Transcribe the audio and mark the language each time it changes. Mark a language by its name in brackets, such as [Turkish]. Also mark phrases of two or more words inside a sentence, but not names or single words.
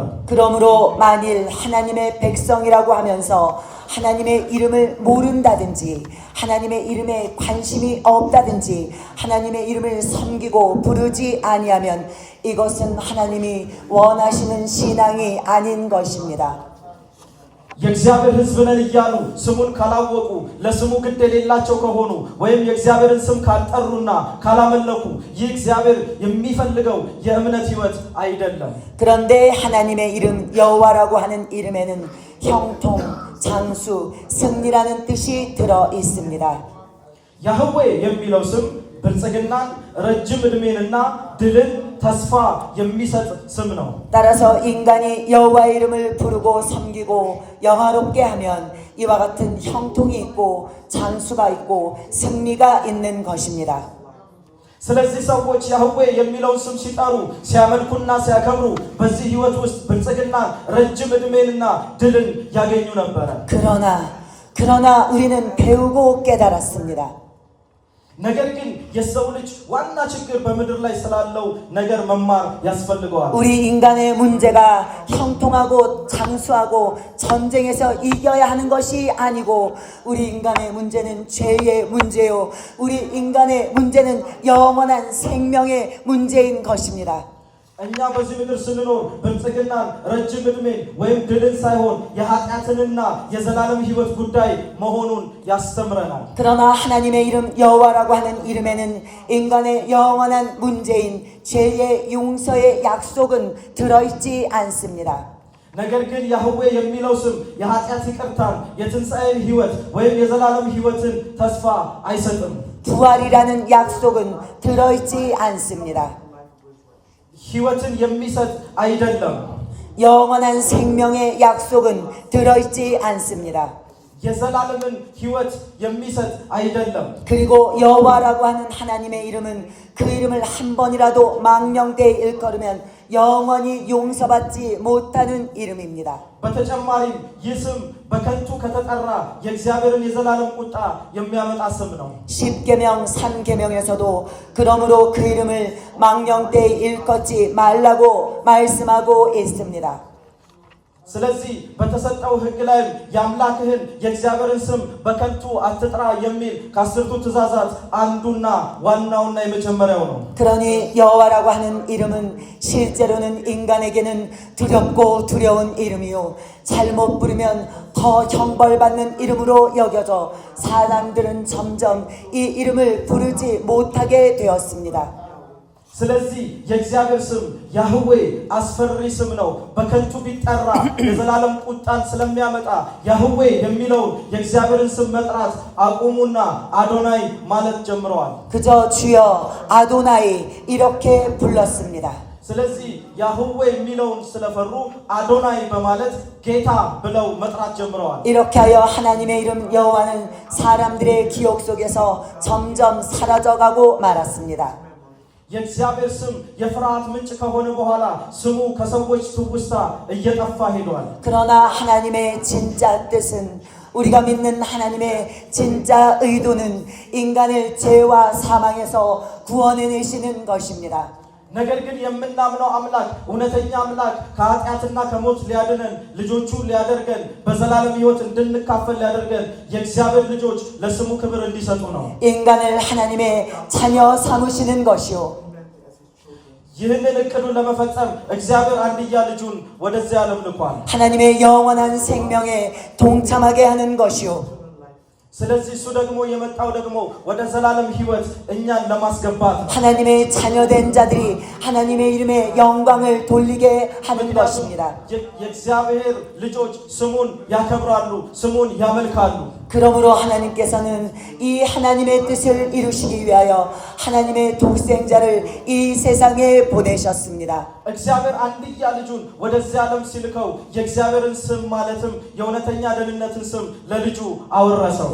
[Korean] 그러므로 만일 하나님의 백성이라고 하면서 하나님의 이름을 모른다든지 하나님의 이름에 관심이 없다든지 하나님의 이름을 섬기고 부르지 아니하면 이것은 하나님이 원하시는 신앙이 아닌 것입니다. [Amharic] የእግዚአብሔር ሕዝብ ነን እያሉ ስሙን ካላወቁ ለስሙ ግድ የሌላቸው ከሆኑ ወይም የእግዚአብሔርን ስም ካልጠሩና ካላመለኩ ይህ እግዚአብሔር የሚፈልገው የእምነት ሕይወት አይደለም። [Korean] 그런데 하나님의 이름 여호와라고 하는 이름에는 형통, 장수, 승리라는 뜻이 들어 있습니다. [Amharic] ያህዌ የሚለው ስም ብልጽግናን ረጅም ዕድሜንና ድልን ተስፋ የሚሰጥ ስም ነው። [Korean] 따라서 인간이 여호와의 이름을 부르고 섬기고 영화롭게 하면 이와 같은 형통이 있고 장수가 있고 승리가 있는 것입니다. [Amharic] ስለዚህ ሰዎች ያህዌ የሚለውን ስም ሲጠሩ ሲያመልኩና ሲያከብሩ በዚህ ሕይወት ውስጥ ብልጽግናን ረጅም ዕድሜንና ድልን ያገኙ ነበረ። [Korean] 그러나 우리는 배우고 깨달았습니다. [Amharic] ነገር ግን የሰው ልጅ ዋና ችግር በምድር ላይ ስላለው ነገር መማር ያስፈልገዋል። [Korean] 우리 인간의 문제가 형통하고 장수하고 전쟁에서 이겨야 하는 것이 아니고 우리 인간의 문제는 죄의 문제요. 우리 인간의 문제는 영원한 생명의 문제인 것입니다. [Amharic] እኛ በዚህ ምድር ስንኖር ብልጽግናን ረጅም ዕድሜን ወይም ድልን ሳይሆን የኃጢአትንና የዘላለም ሕይወት ጉዳይ መሆኑን ያስተምረናል። [Korean] 그러나 하나님의 이름 여호와라고 하는 이름에는 인간의 영원한 문제인 죄의 용서의 약속은 들어있지 않습니다. [Amharic] ነገር ግን ያህዌ የሚለው ስም የኃጢአት ይቅርታን የትንሣኤን ሕይወት ወይም የዘላለም ሕይወትን ተስፋ አይሰጥም። [Korean] 부활이라는 약속은 들어있지 않습니다. [Amharic] ሕይወትን የሚሰጥ አይደለም። [Korean] 영원한 생명의 약속은 들어있지 않습니다. [Amharic] የዘላለምን ሕይወት የሚሰጥ አይደለም። [Korean] 그리고 여호와라고 하는 하나님의 이름은 그 이름을 한 번이라도 망령되이 일컬으면 영원히 용서받지 못하는 이름입니다. [Amharic] በተጨማሪም ይህ ስም በከንቱ ከተጠራ የእግዚአብሔርን የዘላለም ቁጣ የሚያመጣ ስም ነው። [Korean] 10계명 3계명에서도 그러므로 그 이름을 망령되이 일컫지 말라고 말씀하고 있습니다. [Amharic] ስለዚህ በተሰጠው ሕግ ላይ የአምላክህን የእግዚአብሔርን ስም በከንቱ አትጥራ የሚል ከአስርቱ ትእዛዛት አንዱና ዋናውና የመጀመሪያው ነው። [Korean] 그러니 여호와라고 하는 이름은 실제로는 인간에게는 두렵고 두려운 이름이요 잘못 부르면 더 형벌받는 이름으로 여겨져 사람들은 점점 이 이름을 부르지 못하게 되었습니다. [Amharic] ስለዚህ የእግዚአብሔር ስም ያህዌ አስፈሪ ስም ነው። በከንቱ ቢጠራ የዘላለም ቁጣን ስለሚያመጣ ያህዌ የሚለውን የእግዚአብሔርን ስም መጥራት አቁሙና አዶናይ ማለት ጀምረዋል። [Korean] 그저 주여 아도나이 이렇게 불렀습니다. [Amharic] ስለዚህ ያህዌ የሚለውን ስለፈሩ አዶናይ በማለት ጌታ ብለው መጥራት ጀምረዋል። [Korean] 이렇게 하여 하나님의 이름 여호와는 사람들의 기억 속에서 점점 사라져가고 말았습니다. [Amharic] የእግዚአብሔር ስም የፍርሃት ምንጭ ከሆነ በኋላ ስሙ ከሰዎች ትውስታ እየጠፋ ሄዷል። [Korean] 그러나 하나님의 진짜 뜻은 우리가 믿는 하나님의 진짜 의도는 인간을 죄와 사망에서 구원해내시는 것입니다. [Amharic] ነገር ግን የምናምነው አምላክ እውነተኛ አምላክ ከኃጢአትና ከሞት ሊያድነን ልጆቹ ሊያደርገን በዘላለም ሕይወት እንድንካፈል ሊያደርገን የእግዚአብሔር ልጆች ለስሙ ክብር እንዲሰጡ ነው። [Korean] 인간을 하나님의 자녀 삼으시는 것이요 [Amharic] ይህንን እቅዱን ለመፈጸም እግዚአብሔር አንድያ ልጁን ወደዚህ ዓለም ልኳል። [Korean] 하나님의 영원한 생명에 동참하게 하는 것이요 [Amharic] ስለዚህ እሱ ደግሞ የመጣው ደግሞ ወደ ዘላለም ሕይወት እኛን ለማስገባት ነው። [Korean] 하나님의 자녀된 자들이 하나님의 이름에 영광을 돌리게 하는 것입니다. [Amharic] የእግዚአብሔር ልጆች ስሙን ያከብራሉ፣ ስሙን ያመልካሉ። [Korean] 그러므로 하나님께서는 이 하나님의 뜻을 이루시기 위하여 하나님의 독생자를 이 세상에 보내셨습니다. [Amharic] እግዚአብሔር አንድያ ልጁን ወደዚህ ዓለም ሲልከው የእግዚአብሔርን ስም ማለትም የእውነተኛ ደህንነትን ስም ለልጁ አወረሰው።